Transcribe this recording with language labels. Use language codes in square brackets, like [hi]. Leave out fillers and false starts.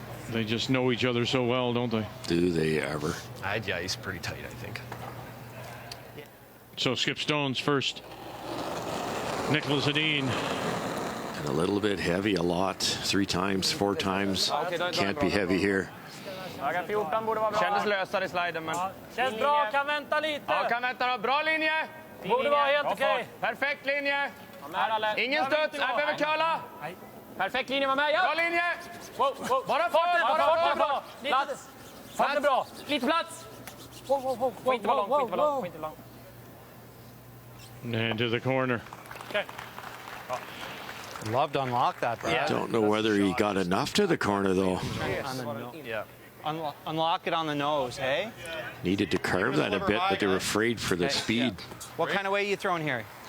[en] they just know each other so well, don't they? Do they ever? Yeah, he's pretty tight, I think. So Skip Stone's first. Nicholas Edin. And a little bit heavy, a lot. 3 times, 4 times. Can't be heavy here. [sv] Dagar 14 borde vara bra. Kändes lösare i sliden, men... Känns bra, kan vänta lite. Ja, kan vänta då. Bra linje. Borde vara helt okej. Perfekt linje. Ingen studs, jag behöver curla. Perfekt linje, var med. Ja. Bra linje. Bara fart, bra. Plats. Fart är bra. Lite plats. Får inte vara långt, får inte vara långt. [en] And to the corner. Okay. Love to unlock that, Brad. Don't know whether he got enough to the corner, though. Yeah. Unlock it on the nose, hey? Needed to carve that a bit, but they were afraid for the speed. What kind of weight are you throwing here?